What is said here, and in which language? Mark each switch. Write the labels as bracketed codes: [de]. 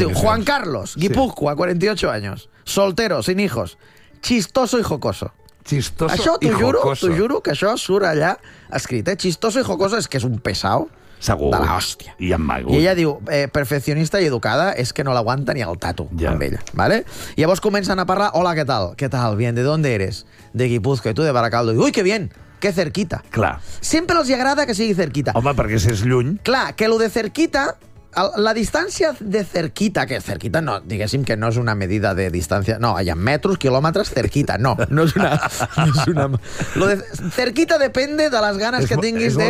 [es] Llavors diu, Juan Carlos, Guipúzcoa, 48 años, soltero, sin hijos, chistoso y jocoso. Chistoso [ca] això, [es] y juro, jocoso. [ca] T'ho juro que això surt allà escrit, eh? [es] Chistoso y jocoso [ca] és que és un pesado. Segur. De l'hòstia. I en magut. I ella diu, [es] perfeccionista y educada, [ca] és que no l'aguanta ni el tato amb ella. [es] ¿Vale? [ca] I llavors comencen a parlar, [es] hola, ¿qué tal? ¿Qué tal? Bien, ¿de dónde eres? De Guipúzcoa, y tú de Baracaldo. Y, uy, qué bien. que cerquita. [ca] Clar. Sempre els agrada que sigui cerquita. Home, perquè si és lluny... Clar, que lo de cerquita... La distància de cerquita, que cerquita no, diguéssim que no és una medida de distància, no, hi ha metros, quilòmetres, cerquita, no. No és una... No és una... [es] Lo de cerquita depende [ca] de les ganes que tinguis de...